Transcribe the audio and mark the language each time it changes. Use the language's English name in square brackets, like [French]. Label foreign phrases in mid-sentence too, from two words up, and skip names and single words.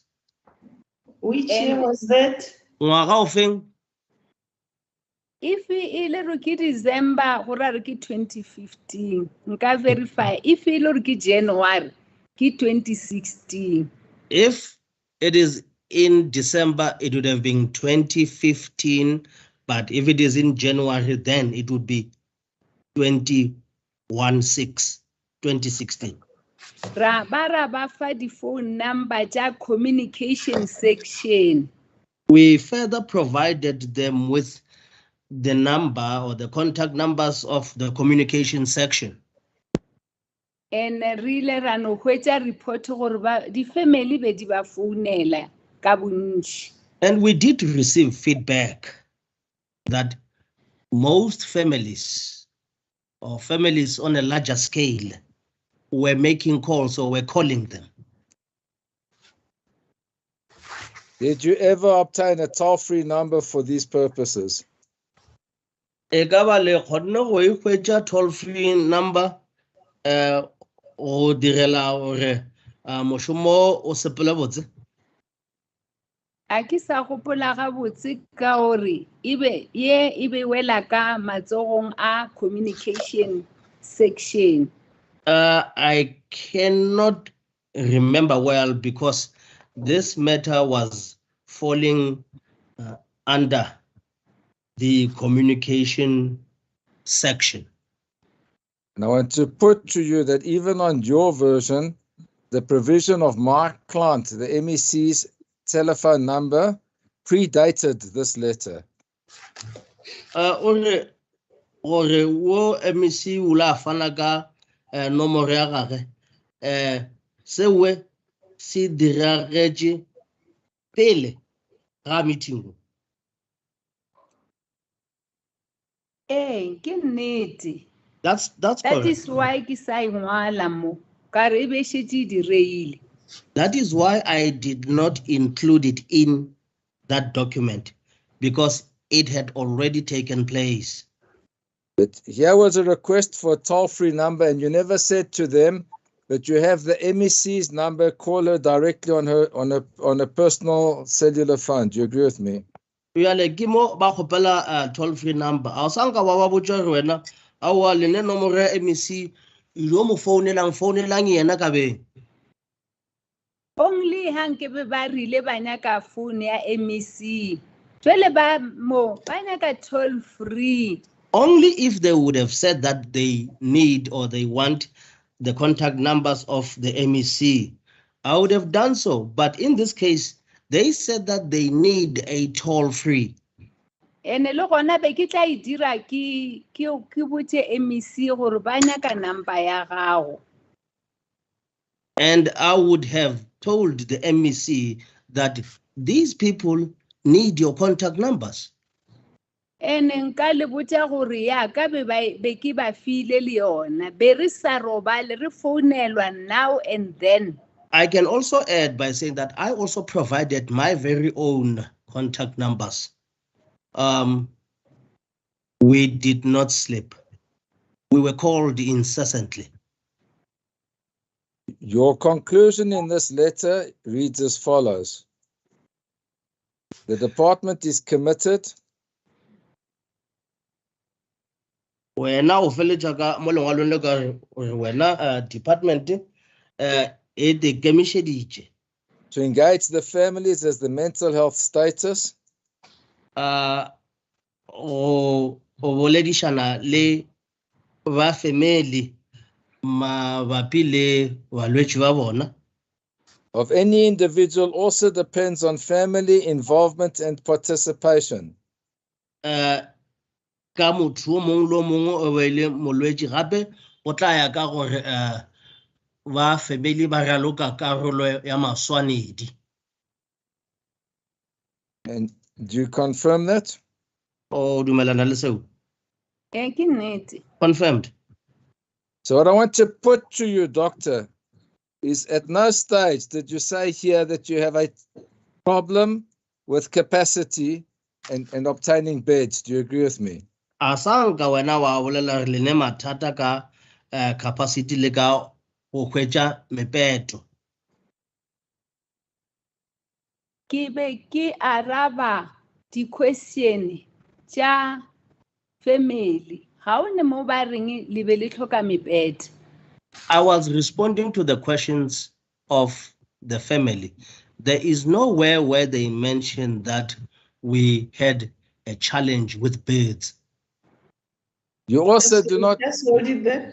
[English] Which year was that? [Northern Sotho] If e le re ke December go ra re ke 2015 nka verify. If e le re ke January ke 2016. [English] If it is in December, it would have been 2015, but if it is in January, then it would be 2016. [Northern Sotho] Ra ba fa di [English] phone number [Northern Sotho] tša [English] communication section. We further provided them with the number or the contact numbers of the communication section. And really [Northern Sotho] ra no hwetša report gore ba di family be di ba founela ka bontši. [English] And we did receive feedback that most families or families on a larger scale were making calls or were calling them. Did you ever obtain a toll-free number for these purposes? [Northern Sotho] E ka ba le kgonne go ikhwetša [English] toll-free number [Northern Sotho] go direla gore mošomo o sepele botse? A ke sa gopola gabotse ka gore e be wela ka matsogong a [English] communication section. I cannot remember well because this matter was falling under the communication section. And I want to put to you that even on your version, the provision of my client, the MEC's telephone number, predated this letter. [Northern Sotho] Ore wo MEC ula fana ka nomoro ya gagwe sewe se diragetše pele ga meeting. Ke nnete. [English] That's That correct. is why [Northern Sotho] ke sa ingwala mo ka re e be šetše di reile. [English] That is why I did not include it in that document because it had already taken place. But here was a request for a toll-free number, and you never said to them that you have the MEC's number, call her directly on a personal cellular phone. Do you agree with me? [Northern Sotho] Yale ke mo ba kgopela [English] toll-free number. [Northern Sotho] A o sa nka wa botsa re wena a wa lene nomoro ya MEC ilo mo founelang yena ka beng. Only hanke be ba rile ba nyaka phone ya MEC. Jwale ba mo ba nyaka [English] toll free. Only if they would have said that they need or they want the contact numbers of the MEC, I would have done so. But in this case, they said that they need a toll-free. [Northern Sotho] Ene le gona be ke tla e dira ke botse MEC gore ba nyaka number ya gago. [English] And I would have told the MEC that these people need your contact numbers. [Northern Sotho] Ene nka le botsa gore ya ka be ke ba file le yona be re sa robale re founelwa [English] now and then. I can also add by saying that I also provided my very own contact numbers. We did not sleep. We were called incessantly. Your conclusion in this letter reads as follows. The department is committed [Northern Sotho] Wena o feletsa ka mo lengwalong le ka re wena department e te kemišeditše [English] to engage the families as the mental health status [Northern Sotho] o boledišana le ba family mabapi le balwetši ba bona [English] of any individual also depends on family involvement and participation. [Northern Sotho] Ka motho o mongwe le mongwe o beile molwetši gape o tla ya ka gore ba family ba raloka karolo ya maswanedi. [English] And do you confirm that? [Northern Sotho] O dumelana le seo? Ke nnete. [English] Confirmed. So what I want to put to you, doctor, is at no stage did you say here that you have a problem with capacity and obtaining beds. Do you agree with me? [Northern Sotho] Asanka wena wa bolela re lene mathata ka capacity le ka go hwetša mepeto. Ke be ke araba di-question tša family. Ga o ne mo ba reng le be le tlhoka mepeto. [English] I was responding to the questions of the family. There is nowhere where they mentioned that we had a challenge with birds. You also do not. Just hold it there.